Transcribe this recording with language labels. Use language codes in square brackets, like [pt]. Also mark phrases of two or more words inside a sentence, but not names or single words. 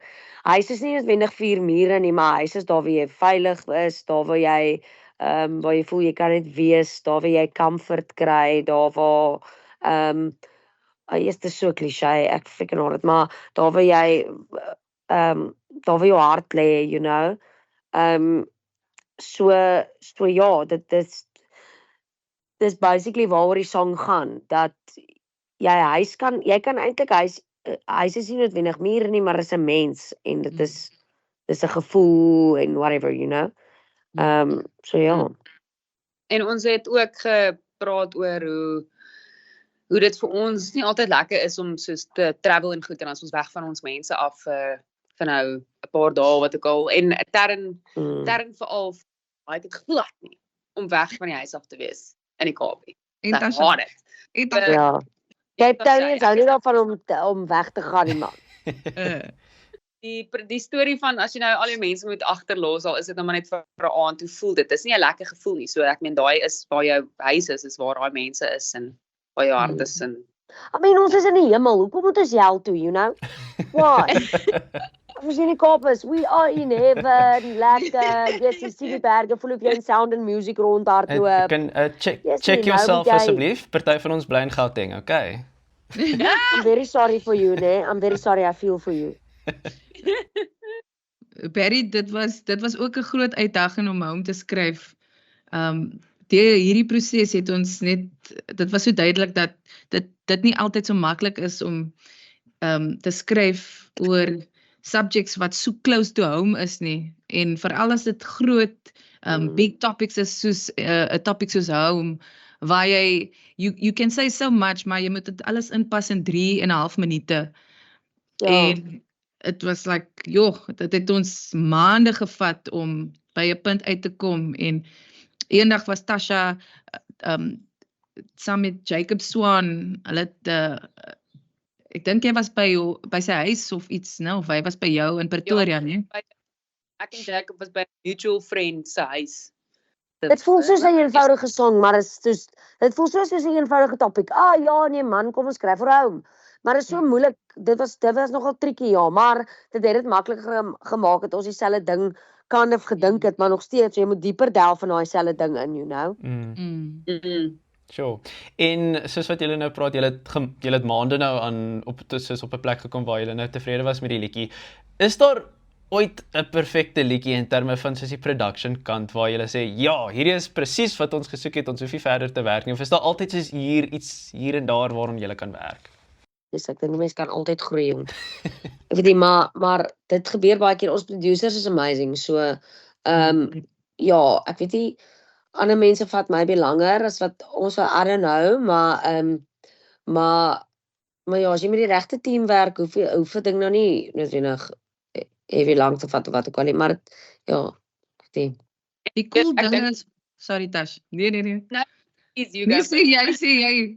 [af] Huis is nie noodwendig 4 mure nie, maar huis is daar waar jy veilig is, daar waar jy voel jy kan net wees, daar waar jy comfort kry, daar waar dit is so cliché, ek freaking haat dit, maar daar waar jy daar waar jou hart lê, [en] you know. [af] So ja, dis basically waaroor die song gaan, dat jy kan eintlik huis is nie noodwendig mure nie, maar is 'n mens en dit is 'n gevoel en [en] whatever, you know. [af] So ja. En ons het ook gepraat oor hoe dit vir ons nie altyd lekker is om soos te travel en goed en as ons weg van ons mense af vir nou 'n paar dae wat ook al en Tern veral hy het glad nie om weg van die huis af te wees in die Kaap. En Ek haat dit. Ja. Cape Town is hou nie daarvan om weg te gaan nie, man. Die storie van as jy nou al jou mense moet agterlos, al is dit nou maar net vir 'n aand, hoe voel dit? Dis nie 'n lekker gevoel nie. So ek meen daai is waar jou huis is waar daai mense is en waar jou hart is en [en] I mean, [af] ons is in die hemel. Hoekom moet ons hel toe, [en] you know? Why? [af] Ons in die Kaap is, [en] we are in heaven, [af] lekker. Yes, jy sien die berge, voel of jy in [en] sound and music [af] rondhardloop. Kan [en] check yourself [af] asseblief. Party van ons bly in Gauteng, [en] okay? I'm very sorry for you, né? I'm very sorry, I feel for you. [af] Barry, dit was ook 'n groot uitdaging om hom te skryf. Deur hierdie proses het ons net, dit was so duidelik dat dit nie altyd so maklik is om te skryf oor subjects wat so [en] close to home [af] is nie. En veral as dit groot [en] big topics [af] is soos 'n topic soos home, waar [en] you can say so much, [af] maar jy moet dit alles inpas in 3.5 minute. Ja. [en] En it was like, [af] dit het ons maande gevat om by 'n punt uit te kom en eendag was Tasha saam met Jacob Swan, hulle het ek dink jy was by sy huis of iets, of hy was by jou in Pretoria, nie? Ek en Jacob was by 'n [en] mutual friend [af] se huis. Dit voel soos 'n eenvoudige song, maar dit voel soos 'n eenvoudige topik. Ja, nee man, kom ons skryf vir hom. Maar dit is so moeilik. Dit was nogal tricky, ja, maar dit het dit makliker gemaak het ons dieselfde ding [en] kind of [af] gedink het, maar nog steeds jy moet dieper delf in daai selfde ding in, [en] you know. Sure. [af] En soos wat julle nou praat, julle het maande nou aan op 'n plek gekom waar julle nou tevrede was met die liedjie. Is daar ooit 'n perfekte liedjie in terme van soos die production kant waar julle sê, ja, hierdie is presies wat ons gesoek het, ons hoef nie verder te werk nie, of is daar altyd soos iets hier en daar waaraan julle kan werk? Dus ek dink die mens kan altyd groei, jong. Ek weet nie, maar dit gebeur baie keer, ons producers is amazing, so, ja, ek weet nie, ander mense vat maybe langer as wat ons [en] I don't know, [af] maar ja, as jy met die regte team werk, hoef 'n ding nou nie noodwendig heavy lank te vat of wat ook al nie, maar ja, ek weet nie. Die cool ding is, sorry Tash, nee. [en] Is you [af] Nee, [en] guys. [af] sê jy.